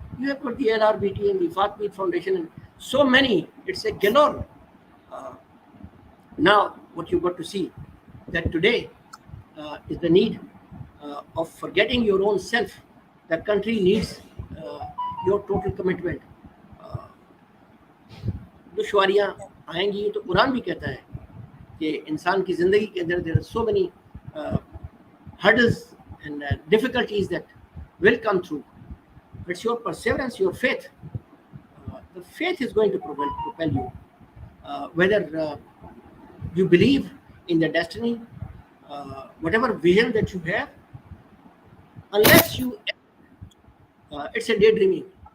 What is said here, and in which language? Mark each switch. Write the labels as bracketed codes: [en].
[en] You have got the LRBT and the Fatmeet Foundation and so many. It's a galore. Now, what you've got to see that today is the need of forgetting your own self. The country needs your total commitment. [hi] दुश्वारियाँ आएंगी तो कुरान भी कहता है कि इंसान की ज़िंदगी के अंदर [en] there are so many hurdles and difficulties that will come through. It's your perseverance, your faith. The faith is going to propel you. Whether you believe in the destiny, whatever vision that you have, unless you, it's a daydreaming.